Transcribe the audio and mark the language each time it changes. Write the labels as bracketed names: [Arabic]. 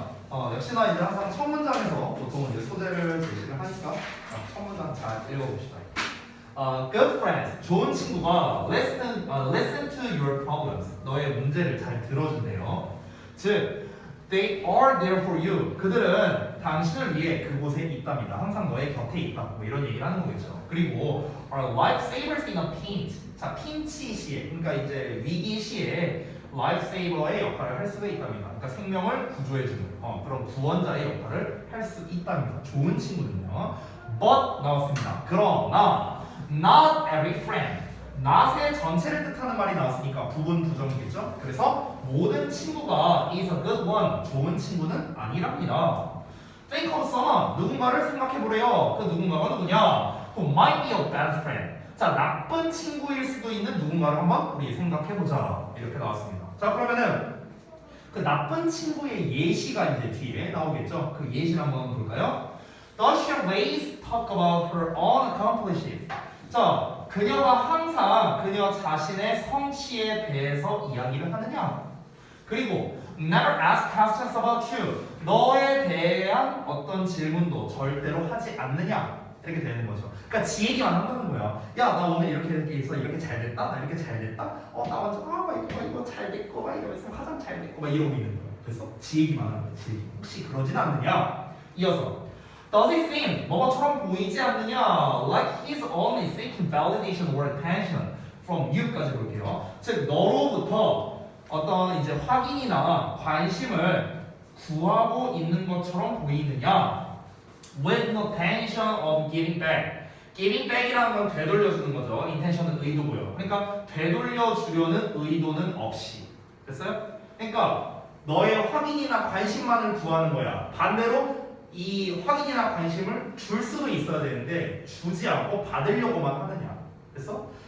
[Korean] 역시나 이제 항상 첫 문장에서 보통 이제 소재를 제시를 하니까 첫 문장 잘 읽어봅시다. [English] Good friends, [Korean] 좋은 친구가 [English] listen to your problems, [Korean] 너의 문제를 잘 들어준대요. 즉, [English] They are there for you. [Korean] 그들은 당신을 위해 그곳에 있답니다. 항상 너의 곁에 있다. 뭐 이런 얘기를 하는 거겠죠. 그리고 [English] are lifesavers in a pinch. [Korean] 자, 핀치 시에, 그러니까 이제 위기 시에 lifesaver의 역할을 할 수가 있답니다. 그러니까 생명을 구조해주는 그런 구원자의 역할을 할 수 있답니다. 좋은 친구는요. But 나왔습니다. 그러나 [English] not every friend. [Korean] not의 전체를 뜻하는 말이 나왔으니까 부분 부정이겠죠. 그래서 모든 친구가 [English] is a good one. [Korean] 좋은 친구는 아니랍니다. [English] Think of someone. [Korean] 누군가를 생각해보래요. 그 누군가가 누구냐? [English] Who might be a bad friend. [Korean] 자, 나쁜 친구일 수도 있는 누군가를 한번 우리 생각해보자. 이렇게 나왔습니다. 자, 그러면은 그 나쁜 친구의 예시가 이제 뒤에 나오겠죠. 그 예시를 한번 볼까요? [English] Does she always talk about her own accomplishments? [Korean] 자, 그녀가 항상 그녀 자신의 성취에 대해서 이야기를 하느냐? 그리고 [English] never ask questions about you. [Korean] 너에 대한 어떤 질문도 절대로 하지 않느냐? 이렇게 되는 거죠. 그러니까 지 얘기만 한다는 거야. 야, 나 오늘 이렇게 해서 이렇게 잘 됐다. 나 이렇게 잘 됐다. 나 완전 이거 잘 됐고 막 이러면서 화장 잘 됐고 막 이러고 있는 거야. 그래서 지 얘기만 하는 거야. 지 얘기. 혹시 그러진 않느냐? 이어서 [English] Does it seem [Korean] 뭐가처럼 보이지 않느냐? [English] Like he's only seeking validation or attention from you까지 [Korean] 볼게요. 즉 너로부터 어떤 이제 확인이나 관심을 구하고 있는 것처럼 보이느냐? [English] With no intention of giving back. [Korean] giving back이라는 건 되돌려주는 거죠. intention은 의도고요. 그러니까 되돌려주려는 의도는 없이. 됐어요? 그러니까 너의 확인이나 관심만을 구하는 거야. 반대로 이 확인이나 관심을 줄 수도 있어야 되는데 주지 않고 받으려고만 하느냐. 됐어?